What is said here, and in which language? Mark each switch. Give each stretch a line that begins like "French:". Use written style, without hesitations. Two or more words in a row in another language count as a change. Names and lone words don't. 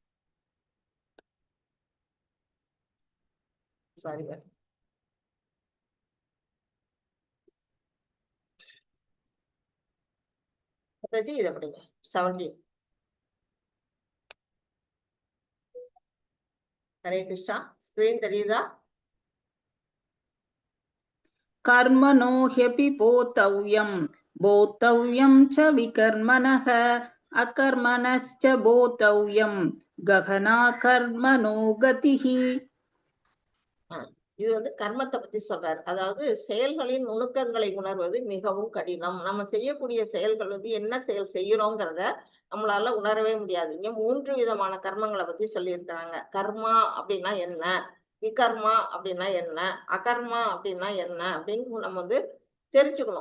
Tamil: சரி, இதை படிங்க 17. ஹரே கிருஷ்ணா. ஸ்கிரீன் தெரியுதா?
Sanskrit: कर्मणो ह्यपि बोद्धव्यं च विकर्मणः अकर्मणश्च बोद्धव्यं गहना कर्मणो गतिः.
Tamil: இது வந்து கர்மத்தை பத்தி சொல்றாரு. அதாவது செயல்களின் நுணுக்கங்களை உணர்வது மிகவும் கடினம். நம்ம செய்யக்கூடிய செயல்கள் வந்து என்ன செயல் செய்யறோங்கிறத நம்மளால உணரவே முடியாது. இங்க 3 விதமான கர்மங்களை பத்தி சொல்லியிருக்கிறாங்க. கர்மா அப்படின்னா என்ன, விகர்மா அப்படின்னா என்ன, அகர்மா அப்படின்னா என்ன அப்படின்னு நம்ம வந்து தெரிஞ்சுக்கணும்.